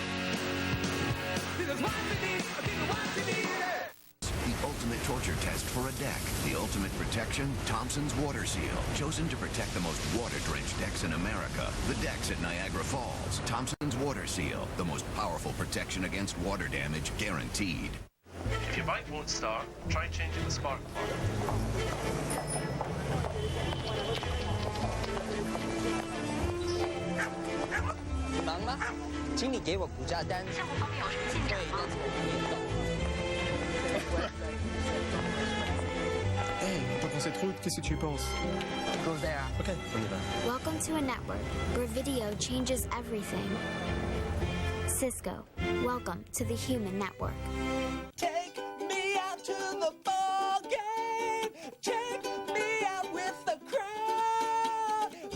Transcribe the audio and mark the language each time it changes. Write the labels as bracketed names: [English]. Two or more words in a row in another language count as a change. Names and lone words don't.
[English] The ultimate torture test for a deck. The ultimate protection, Thompson's Water Seal. Chosen to protect the most water-drenched decks in America. The decks at Niagara Falls. Thompson's Water Seal. The most powerful protection against water damage, guaranteed. If your bike won't start, try changing the spark plug. [Chinese] 你忙吗？请你给我股价单。账户方面有什么进展吗？ [French] T'en pensais trop? Qu'est-ce que tu penses? [English] Go there. [French] Ok, on y va. [English] Welcome to a network where video changes everything. Cisco, welcome to the human network. Take me out to the ball game. Take me out with the crowd.